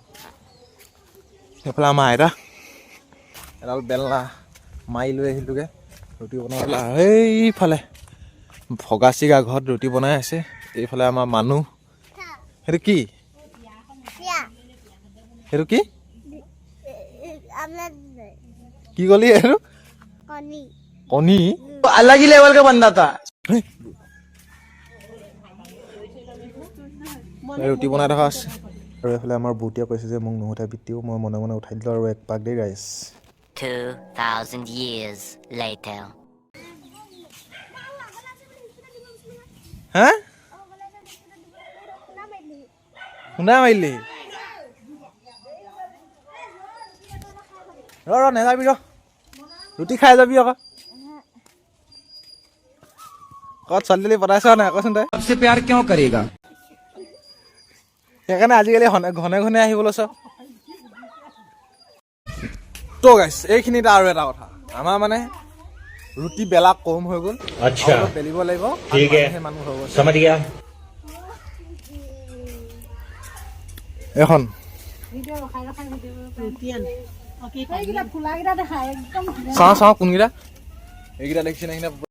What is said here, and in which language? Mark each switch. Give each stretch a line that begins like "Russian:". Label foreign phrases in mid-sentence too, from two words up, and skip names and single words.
Assamese: সেইফালে আমাৰ আইতা এডাল বেলনা মাৰি লৈ আহিলোঁগৈ ৰুটি বনাবলৈ। সেইফালে ভগাচিগা ঘৰত ৰুটি বনাই আছে। এইফালে আমাৰ মানুহ। সেইটো কি? সেইটো কি কি কলি? এইটো কণী।
Hindi: अलग ही लेवल का बंदा था।
Assamese: ৰুটি বনাই থকা আছে। আৰু এইফালে আমাৰ বুটিয়ে কৈছে যে মোক নুঠাই পিতিও, মই মনে মনে উঠাই দিলোঁ আৰু এক পাক দেই ৰাইজ।
English: 2000 years later.
Assamese: হা শুনা মাৰিলি? ৰ নেযাবি, ৰুটি খাই যাবি আকৌ। ক'ত ছোৱালী পতাইছ নাই কচোন তই?
Hindi: आपसे प्यार क्यों करेगा?
Assamese: সেইকাৰণে আজিকালি ঘনে ঘনে আহিব লৈছ। তো গাইছ, এইখিনিতে আৰু এটা কথা, আমাৰ মানে ৰুটি বেলা কম হৈ গ'ল, অলপ বেলিব লাগিব, মানুহ হৈ গৈছে। এখন চাওঁ কোনকেইটা, এইকেইটা দেখিছে নে?